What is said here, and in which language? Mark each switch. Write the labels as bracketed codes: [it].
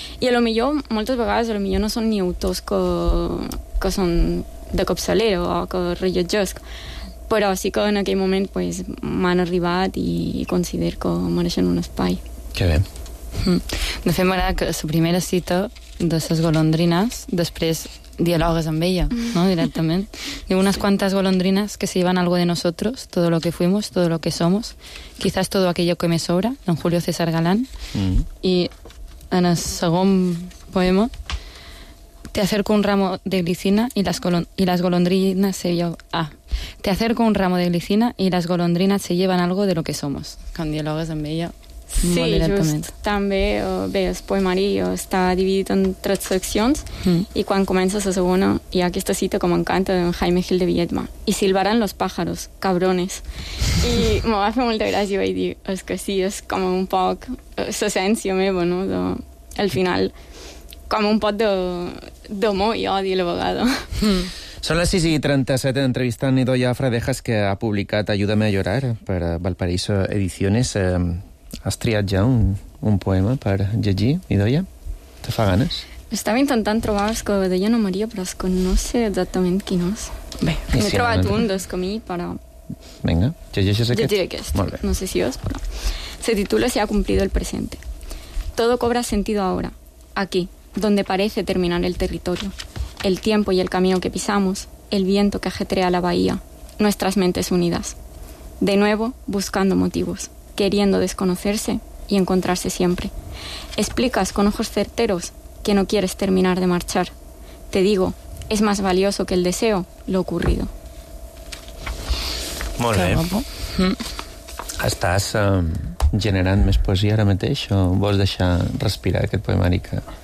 [ca] I a lo millor, moltes vegades, a lo millor no són ni autors que són de capçalera o que rellotgesc, però sí que en aquell moment pues, m'han arribat i considero que mereixen un espai. Que bé. De fet, m'agrada que la primera cita de ses golondrines, després dialogues amb ella, no? Directament. [es] Diu: unas cuantas golondrines que se llevan algo de nosotros, todo lo que fuimos, todo lo que somos, quizás todo aquello que me sobra, don Julio César Galán. [ca] I en el segon poema: [es] te acerco un ramo de glicina y las golondrinas se llevan... te acerco un ramo de glicina y las golondrinas se llevan algo de lo que somos. [ca] Quan dialogues amb ella... Sí, just. També, bé, el poemari està dividit en tres seccions i quan comença la segona hi ha aquesta cita que m'encanta d'en Jaime Gil de Viedma: [es] i silbaran los pájaros, cabrones. [ca] I me va fer molta gràcia i vaig dir, és que sí, és com un poc l'essència meva, no? Al final, com un poc d'amor i odi a la vegada. Són les 6:37 entrevistant Idoia Fradejas, que ha publicat Ayúdame a llorar per Valparaíso Ediciones. Has triat ja un poema per llegir, Idoia? Te fa ganes? Estava intentant trobar els que deia no Maria, però és que no sé exactament quin és. Bé, n'he si trobat no un dels camí, però... Vinga, llegeixes aquest? Llegiré aquest. Molt bé. No sé si és, però... [es] Se titula Se ha cumplido el presente. Todo cobra sentido ahora, aquí, donde parece terminar el territorio. El tiempo y el camino que pisamos, el viento que ajetrea la bahía, nuestras mentes unidas. De nuevo, buscando motivos, queriendo desconocerse y encontrarse siempre. Explicas con ojos certeros que no quieres terminar de marchar. Te digo, es más valioso que el deseo lo ocurrido. [ca] Molt bé. Estàs generant més poesia ara mateix o vols deixar respirar aquest poemari que...